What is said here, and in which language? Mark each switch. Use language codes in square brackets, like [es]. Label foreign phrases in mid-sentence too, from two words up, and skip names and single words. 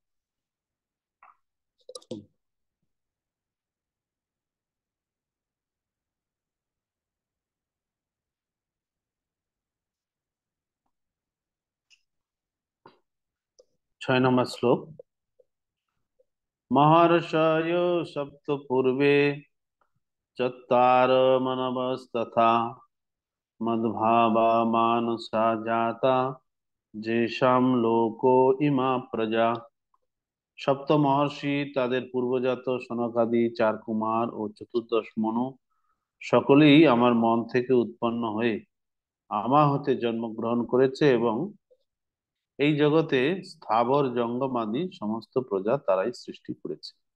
[bn] ছয় নম্বর শ্লোক। [sa] महर्षय सप्त पूर्वे चत्वार मनवस्तथा मद्भावा मानसा जाता जेषाम लोको इमा प्रजा। [bn] সপ্ত মহর্ষি, তাদের পূর্বজাত সনকাদি 4 কুমার ও 14 মনু সকলেই আমার মন থেকে উৎপন্ন হয়ে আমা হতে জন্মগ্রহণ করেছে এবং এই জগতে স্থাবর জঙ্গমাদি সমস্ত প্রজা তারাই সৃষ্টি করেছে।